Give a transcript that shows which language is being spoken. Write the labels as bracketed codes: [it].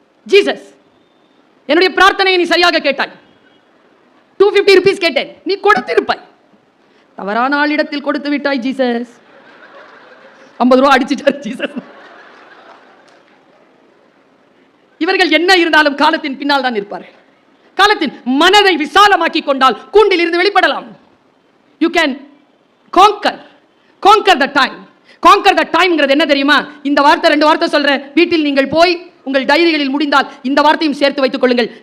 [ta] Jesus, என்னுடைய பிரார்த்தனையை நீ சரியாக கேட்டாய். 250 ருபீஸ் கேட்டேன், நீ கொடுத்திருப்பாய். தவறான ஆளிடத்தில் கொடுத்து விட்டாய் ஜீசஸ். 50 ரூபா அடிச்சிட்டார் ஜீசஸ். இவர்கள் என்ன இருந்தாலும் காலத்தின் பின்னால் தான் இருப்பார்கள். காலத்தின் மனதை விசாலமாக்கி கொண்டால் கூண்டில் இருந்து வெளிப்படலாம். [en] You can conquer the time. Conquer the time [ta] ங்கிறது என்ன தெரியுமா? இந்த வார்த்தை 2 வார்த்தை சொல்றேன். வீட்டில் நீங்கள் போய் உங்கள் டைரிகளில் முடிந்தால் இந்த வார்த்தையும் சேர்த்து வைத்துக் கொள்ளுங்கள்.